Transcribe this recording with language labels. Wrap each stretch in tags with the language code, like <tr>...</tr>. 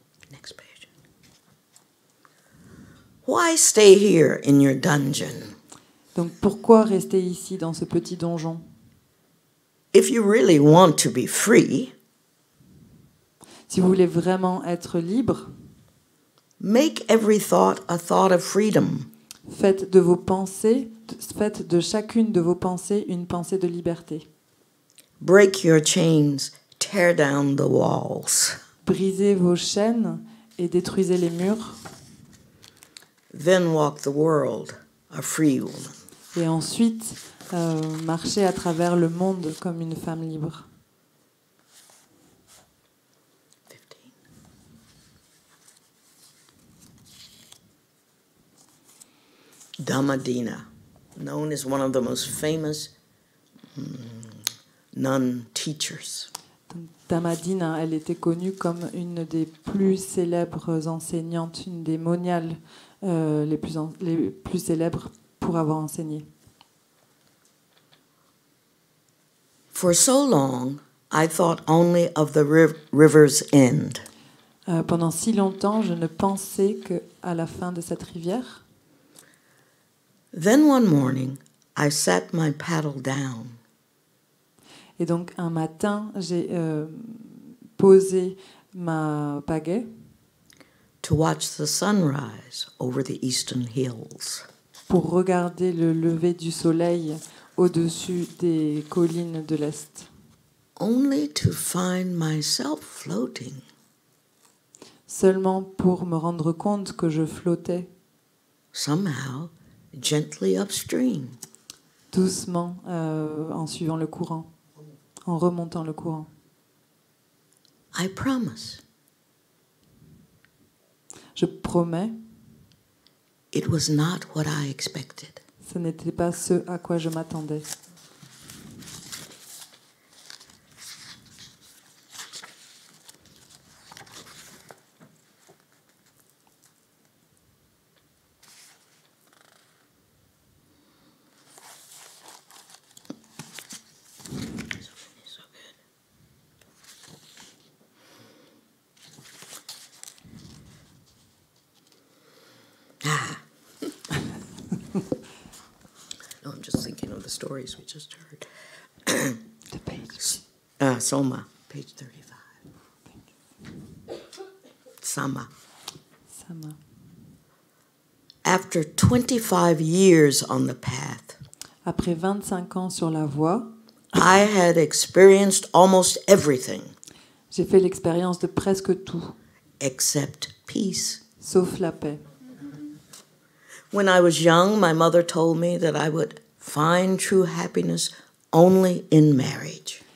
<en>Next page. Why stay here in your dungeon?</en> <fr>Donc pourquoi rester ici dans ce petit donjon?</fr> <en>If you really want to be free,</en> <fr>si vous voulez vraiment être libre,</fr> <en>make every thought a thought of freedom.</en> <fr>Faites de chacune de vos pensées une pensée de liberté.</fr> <en>Break your chains, tear down the walls.</en> <fr>Brisez vos chaînes et détruisez les murs.</fr> <en>Then walk the world, a free woman.</en> <fr>Et ensuite, marchez à travers le monde comme une femme libre.</fr> <en>15. Dhammadina, known as one of the most famous nun teachers.</en> <fr>Dama Dina, elle était connue comme une des plus célèbres enseignantes, une des moniales les plus célèbres pour avoir enseigné.</fr> <en>For so long, I thought only of the river's end.</en> <fr>Pendant si longtemps, je ne pensais qu'à la fin de cette rivière.</fr> <en>Then one morning, I sat my paddle down.</en> <fr>Et donc un matin, j'ai posé ma pagaie</fr> <en>To watch the sunrise over the eastern hills.</en> <fr>pour regarder le lever du soleil au-dessus des collines de l'Est.</fr> <en>Only to find myself floating.</en> <fr>Seulement pour me rendre compte que je flottais</fr> <en>Somehow, gently upstream.</en> <fr>doucement en suivant le courant, en remontant le courant.</fr> <en>I promise,</en> <fr>Je promets,</fr> <en>it was not what I expected.</en> <fr>ce n'était pas ce à quoi je m'attendais.</fr> <en>So good. No, I'm just thinking of the stories we just heard. The page. Soma, page 35. Sama. Sama. After 25 years on the path,</en> <fr>Après 25 ans sur la voie,</fr> <en>I had experienced almost everything</en> <fr>j'ai fait l'expérience de presque tout,</fr> <en>except peace.</en> <fr>sauf la paix.</fr> <en>When I was young, my mother told me that I would find true happiness only in marriage.</en>